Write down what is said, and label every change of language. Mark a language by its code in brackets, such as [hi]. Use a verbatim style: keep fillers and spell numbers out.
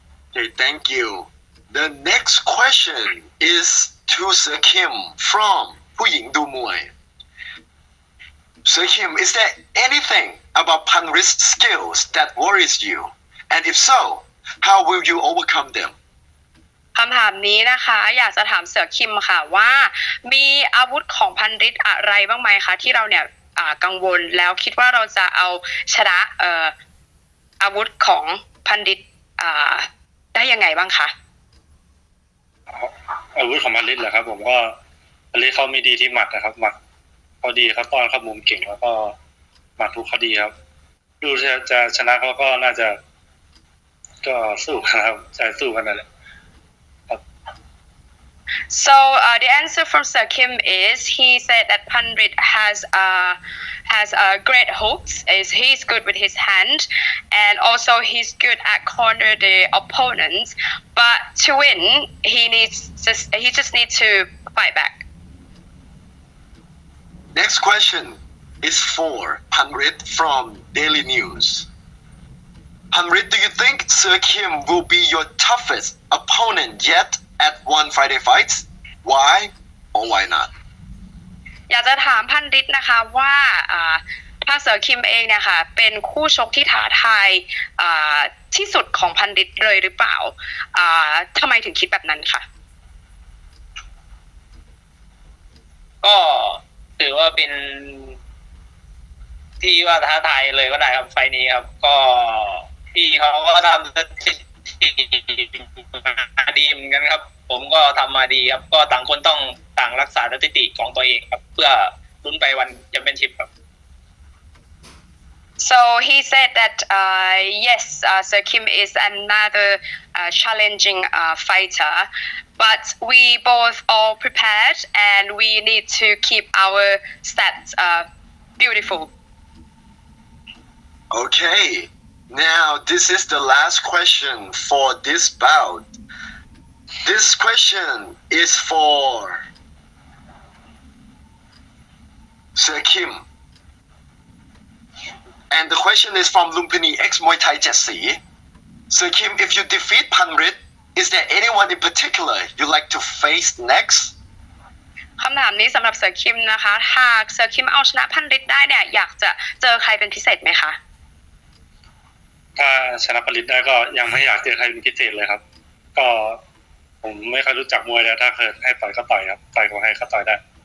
[en] Okay, thank you. The next question is to Sir Kim from Pu Ying Du Muay. Sir Kim, is there anything about Panrit's skills that worries you? And if so, how will you overcome them? [th] คำถามนี้นะคะอยากจะถามเสือคิมค่ะว่ามีอาวุธของพันฤทธิ์อะไรบ้างไหมคะที่เราเนี่ยกังวลแล้วคิดว่าเราจะเอาชนะเอ่ออาวุธของพันฤทธิ์ได้ยังไงบ้างคะ อาวุธของพันฤทธิ์เหรอครับผมก็พันฤทธิ์เขามีดีที่หมัดนะครับหมัดเขาดีเขาต้อนเขามุมเก่งแล้วก็หมัดทุกเขาดีครับดูจะชนะเขาก็น่าจะก็สู้ครับจะสู้กันนั่นแหละ [en] So uh, the answer from Sir Kim is he said that Panrit has uh, has uh, great hooks. Is he's good with his hand, and also he's good at corner the opponents. But to win, he needs just he just needs to fight back. Next question is for Panrit from Daily News. Panrit, do you think Sir Kim will be your toughest opponent yet? At One Friday Fights, why or why not? [th] อยากจะถามพันฤทธิ์นะคะว่าถ้าเสือคิมเองเนี่ยค่ะเป็นคู่ชกที่ท้าทายที่สุดของพันฤทธิ์เลยหรือเปล่าทำไมถึงคิดแบบนั้นคะ ก็ถือว่าเป็นที่ว่าท้าทายเลยก็ได้ครับไฟนี้ครับก็พี่เขาก็ทำดีเหมือนกันครับผมก็ทำมาดีครับก็ต่างคนต้อง ต่างรักษาสถิติของตัวเองครับเพื่อลุ้นไปวันแชมเปี้ยนชิพครับ [en] so he said that uh, yes uh, Sir Kim is another uh, challenging uh, fighter but we both all prepared and we need to keep our stats uh, beautiful. Okay, now this is the last question for this bout. This question is for Sir Kim. And the question is from Lumpini X Muay Thai Jessie. Sir Kim, if you defeat Panrit, is there anyone in particular you like to face next? [th] คำถามนี้สำหรับเสือคิมนะคะหากเสือคิมเอาชนะพันฤทธิ์ได้เนี่ยอยากจะเจอใครเป็นพิเศษไหมคะ ถ้าชนะพันฤทธิ์ได้ก็ยังไม่อยากเจอใครเป็นพิเศษเลยครับก็ผมไม่เคยรู้จักมวยแล้วถ้าเคยให้ต่อยก็ต่อยครับต่อยก็ให้ก็ต่อยได้